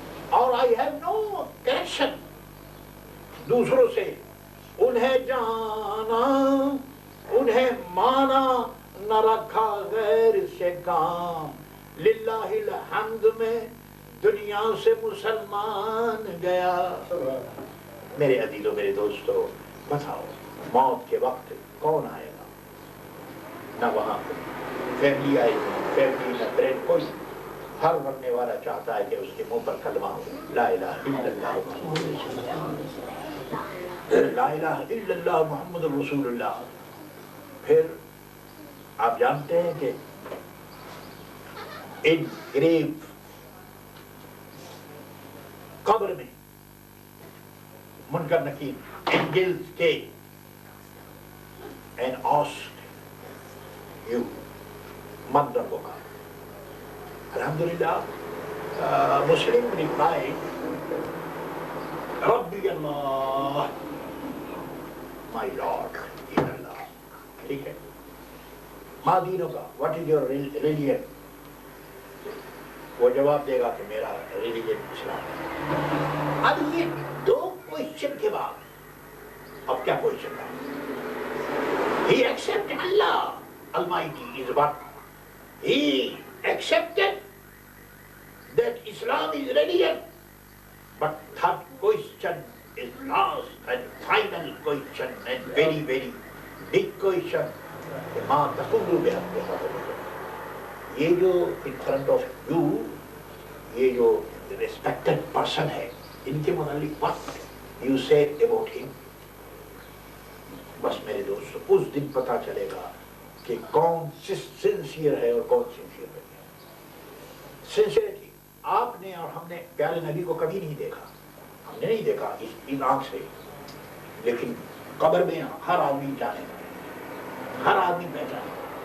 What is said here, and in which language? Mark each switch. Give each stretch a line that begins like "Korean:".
English: اور I have no connection
Urdu: دوسروں سے. انہیں جانا انہیں مانا نہ رکھا غیر سے کام. للہ الحمد میں دنیا سے مسلمان گیا. میرے عزیزوں میرے دوستو بتاؤ موت کے وقت کون آئے گا؟ نہ وہاں فیملی آئے گی، فیملی نہ فرینڈ، کوئی. ہر مرنے والا چاہتا ہے کہ اس کے منہ پر کلمہ ہو لا الہ الا اللہ لا الہ الا اللہ محمد رسول اللہ. پھر آپ جانتے ہیں کہ ان گریو قبر میں منکر نکیر angels
English: came and asked you
Arabic: من ربک.
English: الحمدللہ مسلم replied
Arabic: ربی اللہ
English: my lord is Allah.
Urdu: ٹھیک ہے. ما دینوں کا
English: what is your religion؟
Urdu: وہ جواب دے گا کہ میرا ریلیجن اسلام ہے. اب یہ دو کوئسچن کے بعد اب کیا کوئسچن تھا؟
English: He accepted Allah Almighty is one. He accepted that Islam is religion. But third question is last and final question and very very big question.
Arabic: ما تقول بحق.
Urdu: یہ جو
English: in front of you یہ جو respected person ہے
Urdu: ان کے متعلق
English: what you say about him.
Urdu: بس میرے دوست اس دن پتہ چلے گا کہ کون سنسیئر ہے اور کون سنسیئر نہیں ہے. سنسیئرٹی آپ نے اور ہم نے پیارے نبی کو کبھی نہیں دیکھا. ہم نے نہیں دیکھا اس آنکھ سے، لیکن قبر میں ہر آدمی جانے گا، ہر آدمی پہچانے گا.